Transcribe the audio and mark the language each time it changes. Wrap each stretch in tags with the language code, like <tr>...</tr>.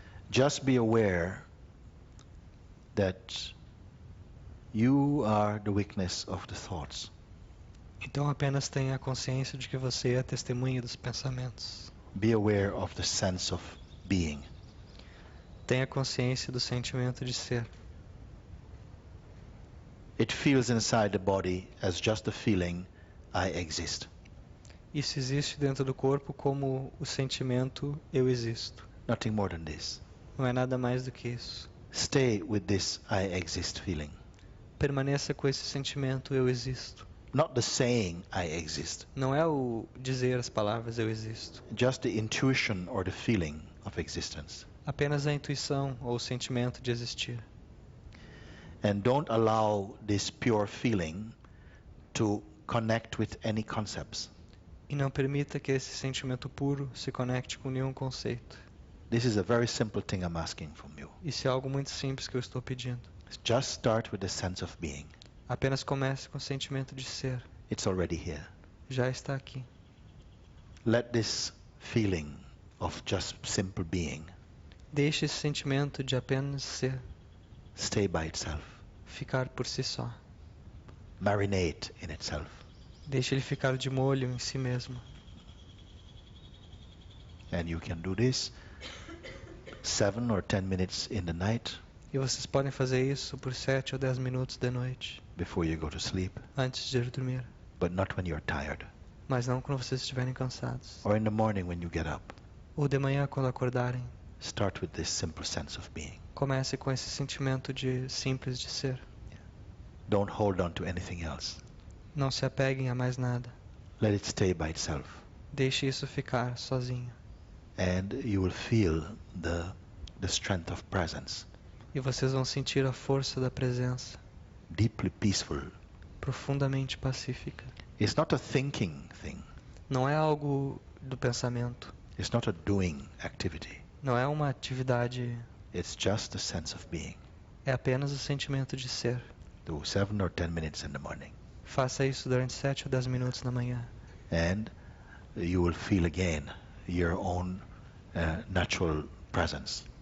<en>just be aware that you are the witness of the thoughts.</en> <pt>então apenas tenha a consciência de que você é a testemunha dos pensamentos.</pt> <en>Be aware of the sense of being.</en> <pt>Tenha consciência do sentimento de ser.</pt> <en>It feels inside the body as just a feeling, I exist.</en> <pt>Isso existe dentro do corpo como o sentimento eu existo.</pt> <en>Nothing more than this.</en> <pt>Não é nada mais do que isso.</pt> <en>Stay with this I exist feeling.</en> <pt>Permaneça com esse sentimento eu existo.</pt> <en>Not the saying I exist,</en> <pt>Não é o dizer as palavras eu existo.</pt> <en>just the intuition or the feeling of existence.</en> <pt>Apenas a intuição ou o sentimento de existir.</pt> <en>And don't allow this pure feeling to connect with any concepts.</en> <pt>E não permita que esse sentimento puro se conecte com nenhum conceito.</pt> <en>This is a very simple thing I'm asking from you.</en> <pt>Isso é algo muito simples que eu estou pedindo.</pt> <en>Just start with the sense of being.</en> <pt>Apenas comece com o sentimento de ser.</pt> <en>It's already here.</en> <pt>Já está aqui.</pt> <en>Let this feeling of just simple being</en> <pt>Deixe esse sentimento de apenas ser</pt> <en>stay by itself.</en> <pt>ficar por si só.</pt> <en>Marinate in itself.</en> <pt>Deixe ele ficar de molho em si mesmo.</pt> <en>And you can do this 7 or 10 minutes in the night</en> <pt>E vocês podem fazer isso por 7 ou 10 minutos de noite,</pt> <en>before you go to sleep,</en> <pt>antes de ir dormir.</pt> <en>but not when you're tired.</en> <pt>Mas não quando vocês estiverem cansados.</pt> <en>Or in the morning when you get up.</en> <pt>Ou de manhã quando acordarem.</pt> <en>Start with this simple sense of being.</en> <pt>Comece com esse sentimento de simples de ser.</pt> <en>Don't hold on to anything else.</en> <pt>Não se apeguem a mais nada.</pt> <en>Let it stay by itself.</en> <pt>Deixe isso ficar sozinho.</pt> <en>And you will feel the strength of presence.</en> <pt>E vocês vão sentir a força da presença,</pt> <en>Deeply peaceful.</en> <pt>profundamente pacífica.</pt> <en>It's not a thinking thing.</en> <pt>Não é algo do pensamento.</pt> <en>It's not a doing activity.</en> <pt>Não é uma atividade.</pt> <en>It's just a sense of being.</en> <pt>É apenas o sentimento de ser.</pt> <en>Do 7 or 10 minutes in the morning.</en> <pt>Faça isso durante 7 ou 10 minutos na manhã.</pt> <en>And you will feel again your own natural presence.</en>